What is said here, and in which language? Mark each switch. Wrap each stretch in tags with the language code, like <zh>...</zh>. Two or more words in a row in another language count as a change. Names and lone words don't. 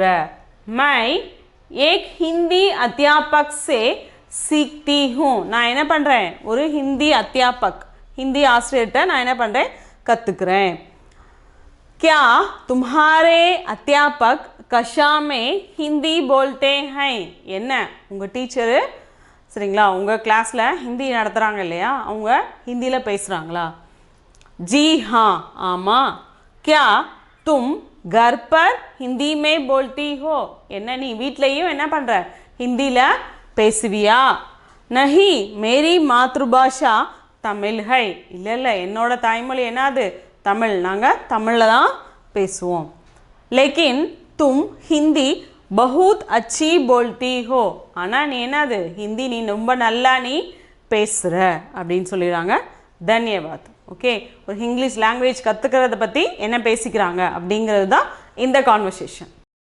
<hi>मैं एक हिंदी अध्यापक से सीखती हूँ.</hi> <ta>நான் என்ன பண்ணுறேன், ஒரு</ta> <hi>हिंदी अध्यापक,</hi> <ta>ஹிந்தி ஆசிரியர்கிட்ட நான் என்ன பண்ணுறேன், கற்றுக்கிறேன்.</ta> <hi>क्या तुम्हारे अध्यापक कक्षा में हिंदी बोलते हैं?</hi> <ta>என்ன உங்கள் டீச்சரு, சரிங்களா, உங்கள் கிளாஸில் ஹிந்தி நடத்துகிறாங்க இல்லையா, அவங்க ஹிந்தியில் பேசுகிறாங்களா?</ta> <hi>जी हाँ, ஆமாம். क्या तुम घर पर हिंदी में बोलती हो?</hi> <ta>என்ன நீ வீட்லேயும் என்ன பண்ணுற, ஹிந்தியில் பேசுவியா?</ta> <hi>नहीं मेरी मातृभाषा तमिल है.</hi> <ta>இல்லை என்னோட தாய்மொழி என்னது, தமிழ், நாங்கள் தமிழில் தான் பேசுவோம்.</ta> <hi>लेकिन तुम हिंदी बहुत अच्छी बोलती हो.</hi> <ta>ஆனால் நீ என்னது, ஹிந்தி நீ ரொம்ப நல்லா நீ பேசுகிற அப்படின்னு சொல்லிடுறாங்க.</ta> <hi>தன்யவாத்.</hi> <ta>ஓகே, ஒரு</ta> <en>English language</en> <ta>கற்றுக்கிறத பற்றி என்ன பேசிக்கிறாங்க அப்படிங்கிறது தான் இந்த கான்வர்சேஷன்.</ta>